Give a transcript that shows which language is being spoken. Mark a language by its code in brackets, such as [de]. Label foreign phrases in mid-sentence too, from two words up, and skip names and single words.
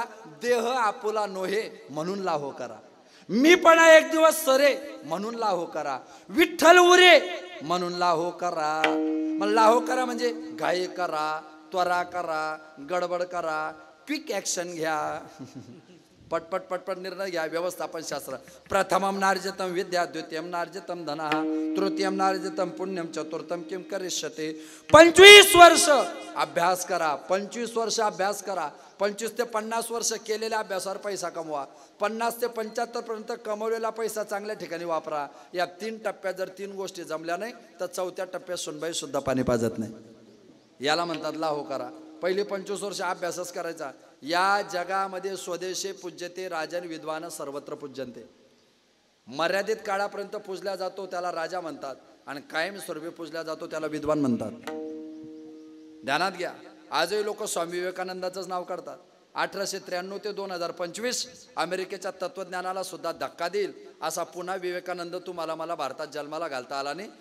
[mr] देह आपुला नोहे म्हणून लाहो करा. मी पण एक दिवस सरे म्हणून लाहो करा. विठ्ठल उरे म्हणून लाहो करा. मग लाहो करा म्हणजे घाई करा, त्वरा करा, गडबड करा, [en] quick action [mr] घ्या, पटपट पटपट निर्णय घ्या. व्यवस्थापन शास्त्र. [sa] प्रथमम नार्जितम विद्या, द्वितीयम नार्जितम धनः, तृतीयम नार्जितम पुण्यम, चतुर्थम किम करिष्यते. [mr] 25 वर्ष अभ्यास करा. 25 वर्ष अभ्यास करा. 25 ते 50 वर्ष केलेल्या अभ्यासावर पैसा कमवा. 50 ते 75 पर्यंत कमवलेला पैसा चांगल्या ठिकाणी वापरा. या 3 टप्प्यात जर 3 गोष्टी जमल्या नाही तर 4थ्या टप्प्यात सुनबाई सुद्धा पाणी पाजत नाही. याला म्हणतात लाहो करा. पहिली 25 वर्ष अभ्यासच करायचा. या जगामध्ये [sa] स्वदेशे पूज्यते राजन विद्वान सर्वत्र पूज्यंते. [mr] मर्यादित काळापर्यंत पूजल्या जातो त्याला राजा म्हणतात आणि कायमस्वरूपी पूजल्या जातो त्याला विद्वान म्हणतात. ध्यानात घ्या. आजही लोक स्वामी विवेकानंदाचंच नाव काढतात. 1893 ते 2025 अमेरिकेच्या तत्वज्ञानाला सुद्धा धक्का देईल असा पुन्हा विवेकानंद तुम्हाला मला भारतात जन्माला घालता आला नाही.